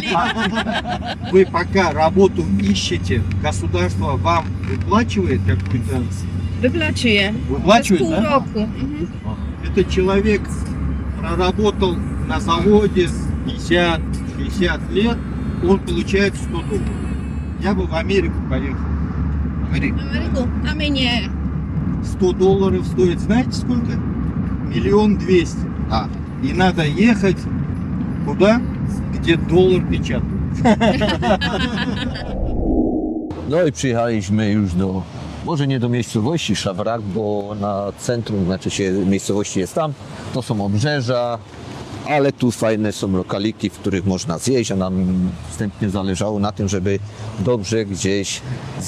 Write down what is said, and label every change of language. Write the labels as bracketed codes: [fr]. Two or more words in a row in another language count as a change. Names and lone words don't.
[ru] Вы пока работу ищете, государство вам выплачивает какую-то... [pl] Wyplaczuje. [ru] Выплачивает, [pl] Pół [ru] да? [pl] roku. [ru] Этот человек проработал на заводе 50-60 лет, он получает $100. Я бы в Америку поехал. [pl] Ameryku, a my nie. [ru] $100 стоит, знаете сколько? 1 200 000. И надо ехать куда? Где доллар печатают. [pl] No i przyjechaliśmy już do, może nie do miejscowości Szawrak, bo na centrum, znaczy się miejscowości jest tam, to są obrzeża, ale tu fajne są lokaliki, w których można zjeść, a nam wstępnie zależało na tym, żeby dobrze gdzieś zjeść.